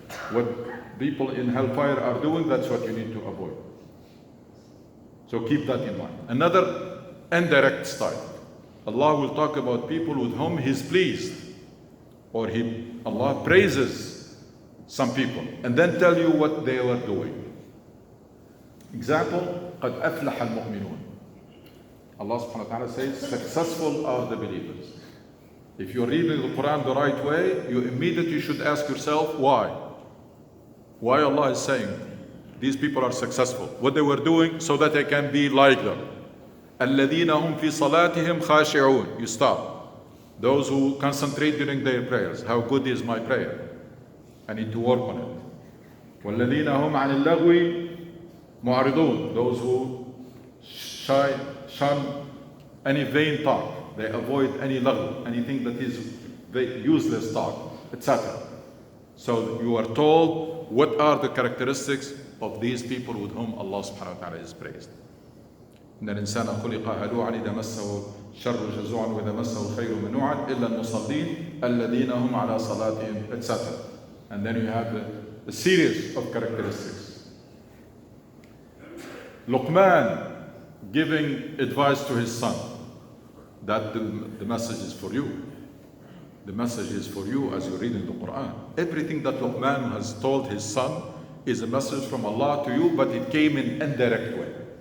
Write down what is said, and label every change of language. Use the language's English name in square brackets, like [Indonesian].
[English] What people in hellfire are doing, that's what you need to avoid. So keep that in mind. Another indirect style. Allah will talk about people with whom He's pleased, or Allah praises some people, and then tell you what they were doing. Example, [Arabic] قَدْ أَفْلَحَ الْمُؤْمِنُونَ. [English] Allah subhanahu wa ta'ala says, successful are the believers. If you're reading the Quran the right way, you immediately should ask yourself, why? Why Allah is saying these people are successful? What they were doing so that they can be like them. [Arabic] الَّذِينَ هُمْ فِي صَلَاتِهِمْ خَاشِعُونَ. [English] You stop. Those who concentrate during their prayers. How good is my prayer? I need to work on it. [Arabic] وَالَّذِينَ هُمْ عَنِ اللَّغْوِ مُعْرِضُونَ. [English] Those who shun any vain talk. They avoid any lagw, anything that is useless talk, etc. So you are told what are the characteristics of these people with whom Allah subhanahu wa ta'ala is praised. [Arabic] إن الإنسان خلق هلوعا إذا مسه الشر جزوعا وإذا مسه الخير منوعا إلا المصلين الذين هم على صلاتهم, etc. [English] And then you have the series of characteristics. Luqman giving advice to his son, that the message is for you. The message is for you as you read in the Quran. Everything that Luqman has told his son is a message from Allah to you, but it came in indirect way.